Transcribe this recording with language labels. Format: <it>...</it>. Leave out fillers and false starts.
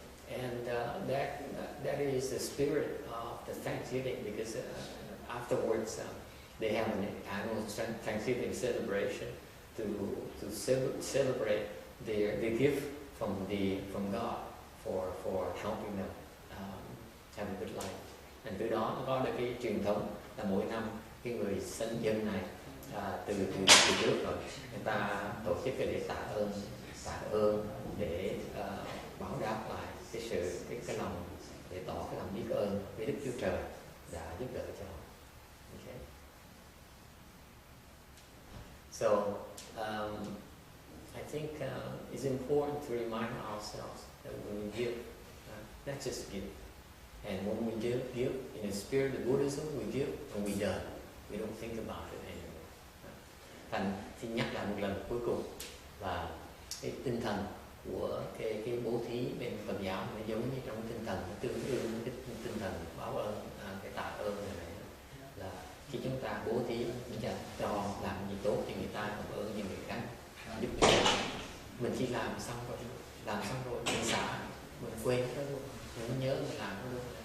<en>And that is the spirit of the Thanksgiving, because afterwards they have an annual Thanksgiving celebration to celebrate the gift from God for helping them have a good life.</en> <vi>And từ đó nó có được cái truyền thống là mỗi năm cái người dân này từ trước rồi người ta tổ chức cái lễ tạ ơn để báo đáp lại cái lòng, để tỏ cái lòng biết ơn với Đức Chúa Trời đã giúp đỡ cho họ. Okay.</vi> <en>So I think it's important to remind ourselves that when we give, let's just give. And when we give in the spirit of Buddhism, we give and we done. We don't think about it anymore.</en> <vi>Thành xin nhắc lại một lần cuối cùng là cái tinh thần của cái bố thí bên Phật giáo nó giống như trong tinh thần, nó tương đương với cái tinh thần báo ơn, cái tạ ơn này là khi chúng ta bố thí, chúng ta cho làm gì tốt cho người ta, làm ơn cho người khác, giúp cho mình chỉ làm xong rồi mình xả, mình quên nó luôn, mình nhớ mình làm nó luôn.</vi>